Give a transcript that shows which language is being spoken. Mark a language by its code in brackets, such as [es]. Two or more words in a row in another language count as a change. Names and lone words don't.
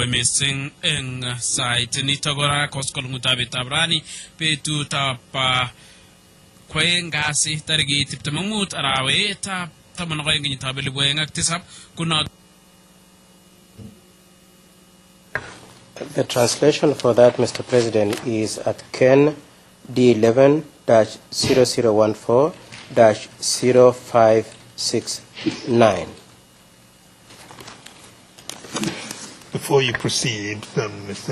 [sgc] missing eng sait nito kora koskoleng'utab rani betutab kwoeng kasi tarikit 25 arawetab 12 kenyitab 2007 kunot. [en] The translation for that, Mr. President, is at Ken D11-0014-0569. Before you proceed, Mr.